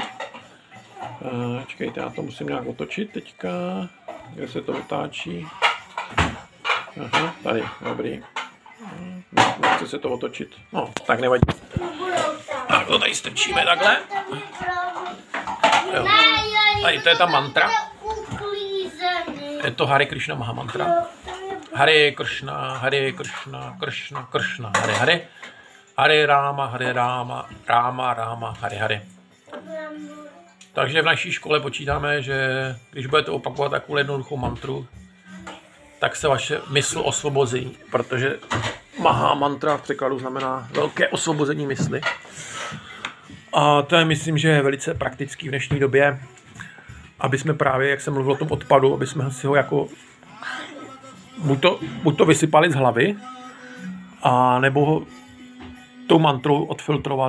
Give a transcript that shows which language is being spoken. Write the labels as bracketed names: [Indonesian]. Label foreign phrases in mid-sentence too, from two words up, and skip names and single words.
[Czech] Čekejte, já to musím nějak otočit teďka, kde se to otáčí. Aha, tady, dobrý. Nechce se to otočit. No, tak nevadí. Tak to tady strčíme takhle. Jo. Tady to je ta mantra. Je to Hare Krishna Maha mantra. [Sanskrit] Hare Krishna, Hare Krishna, Krishna Krishna, Hare Hare. Hare Rama, Rama Rama, Hare Hare. [Czech] Takže v naší škole počítáme, že když budete opakovat takovou jednoduchou mantru, tak se vaše mysl osvobozí, protože Maha mantra v překladu znamená velké osvobození mysli. A to je, myslím, že je velice praktický v dnešní době, aby jsme právě, jak jsem mluvil o tom odpadu, aby jsme si ho jako buď to vysypali z hlavy, a nebo ho tou mantrou odfiltrovali.